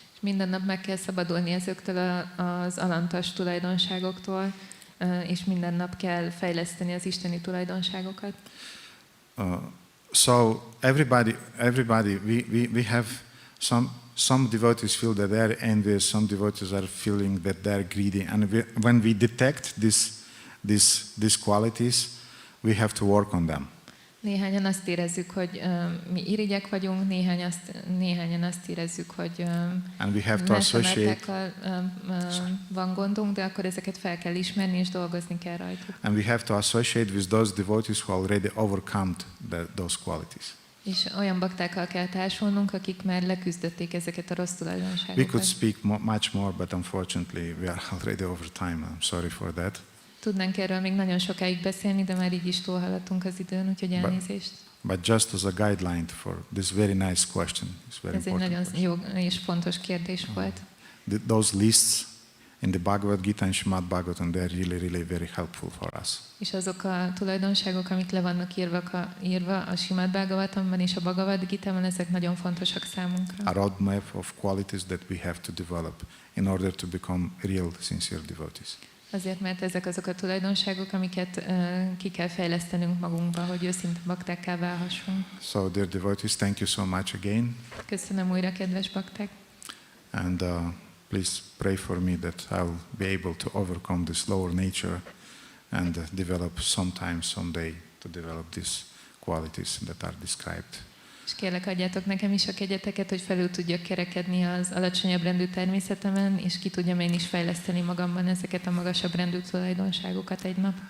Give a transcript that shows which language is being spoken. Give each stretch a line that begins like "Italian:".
Hungarian: És minden nap meg kell szabadulni ezektől az alantas tulajdonságoktól, és minden nap kell fejleszteni az isteni tulajdonságokat.
English: So everybody, we have some devotees feel that they are envious, some devotees are feeling that they are greedy, and when we detect these qualities, we have to work on them.
Hungarian: Néhányan azt érezzük, hogy mi irigyek vagyunk, néhányan azt érezzük, hogy másomátákkal van gondunk, de akkor ezeket fel kell ismerni és dolgozni kell rajtuk.
English: And we have to associate with those devotees who already overcome those qualities.
Hungarian: És olyan baktákkal kell társulnunk, akik már leküzdötték ezeket a rossz tulajdonságokat.
English: We could speak much more, but unfortunately we are already over time. I'm sorry for that.
Hungarian: Tudnánk erről még nagyon sokáig beszélni, de már így is túlhaladtunk az időn, úgyhogy elnézést.
English: But just as a guideline for this very nice question, it's very
Hungarian: Ez egy
English: important
Hungarian: nagyon jó és fontos kérdés volt.
English: Those lists in the Bhagavad Gita and Srimad Bhagavatam, they are really very helpful for us.
Hungarian: És azok a tulajdonságok, amik le vannak írva a Srimad Bhagavatamban és a Bhagavad Gitában, ezek nagyon fontosak számunkra.
English: A roadmap of qualities that we have to develop in order to become real, sincere devotees.
Hungarian: Azért, mert ezek azok a tulajdonságok, amiket ki kell fejlesztenünk magunkba, hogy őszinte baktákká válhassunk.
English: So, dear devotees, thank you so much again.
Hungarian: Köszönöm újra, kedves bakták.
English: And please pray for me that I'll be able to overcome this lower nature and develop someday to develop these qualities that are described.
Hungarian: És kérlek, adjátok nekem is a kegyeteket, hogy felül tudjak kerekedni az alacsonyabb rendű természetemen, és ki tudjam én is fejleszteni magamban ezeket a magasabb rendű tulajdonságokat egy nap.